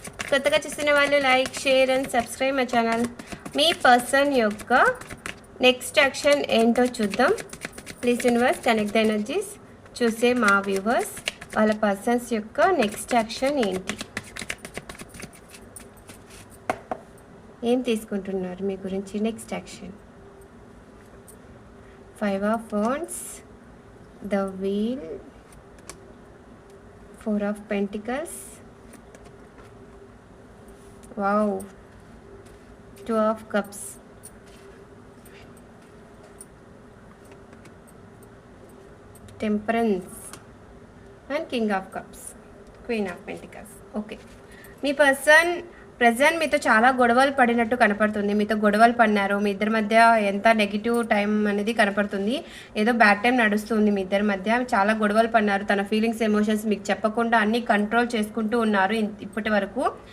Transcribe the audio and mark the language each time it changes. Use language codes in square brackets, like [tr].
[te] కొత్తగా చూస్తున్న వాళ్ళు [en] Like, share and subscribe my channel. [te] మీ person యొక్క నెక్స్ట్ యాక్షన్ ఏంటో చూద్దాం. [en] Please universe connect the energies. [te] చూసే మా వ్యూవర్స్ వాళ్ళ పర్సన్స్ యొక్క నెక్స్ట్ యాక్షన్ ఏంటి, ఏం తీసుకుంటున్నారు మీ గురించి next action. [en] 5 of Wands, the Wheel, 4 of Pentacles, wow, 2 of Cups, Temperance and King of Cups, Queen of Pentacles. [te] Okay, మీ person present మీతో చాలా గొడవలు పడినట్టు కనపడుతుంది. మీతో గొడవలు పడినారు, మీ ఇద్దరి మధ్య ఎంత నెగిటివ్ టైం అనేది కనపడుతుంది. ఏదో బ్యాడ్ టైం నడుస్తుంది మీ ఇద్దరి మధ్య. చాలా గొడవలు పడినారు. తన ఫీలింగ్స్, ఎమోషన్స్ మీకు చెప్పకుండా అన్నీ కంట్రోల్ చేసుకుంటూ ఉన్నారు ఇప్పటి వరకు.